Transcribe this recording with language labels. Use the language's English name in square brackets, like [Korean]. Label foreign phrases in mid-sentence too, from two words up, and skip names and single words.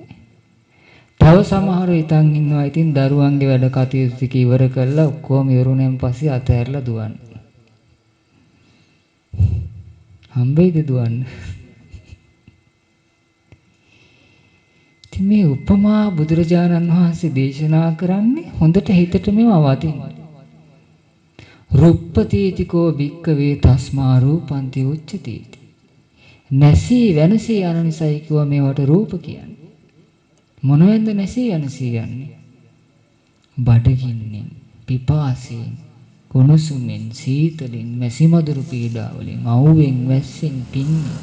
[Sinhala] තව සමහරු හිතන් ඉන්නවා ඉතින් දරුවන්ගේ වැඩ කටයුතු ටික ඉවර කරලා ඔක්කොම ඉවරුණෙන් පස්සේ අත ඇරලා දුවන්න. හම්බෙයිද දුවන්න? ඉතින් මේ උපමා බුදුරජාණන් වහන්සේ දේශනා කරන්නේ හොඳට හිතට මේවා වදින්න. [Pali] රුප්පතීතිකෝ භික්කවේ තස්මා රූපන්ති උච්චති. [Sinhala] නැසී වෙනසී යන නිසායි කිව්වා මේවට රූප කියන්නේ. මොනවෙන්ද නැසී වෙනසී යන්නේ? බඩගින්නෙන්, පිපාසයෙන්, කුණුසුමෙන්, සීතලෙන්, මැසිමදුරු පීඩා වලින්, අවුවෙන්, වැස්සෙන්, පින්නෙන්.